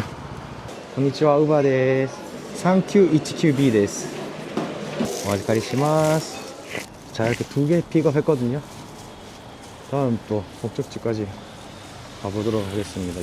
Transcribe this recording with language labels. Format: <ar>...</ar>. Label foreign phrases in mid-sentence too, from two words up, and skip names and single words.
<ja>こんにちは,</ja> <ko>우바 데스. 3919B 데스.</ko> <ja>お預かりします.</ja> <ko>자, 이렇게 2개 픽업했거든요. 다음 또 목적지까지 가보도록 하겠습니다.</ko>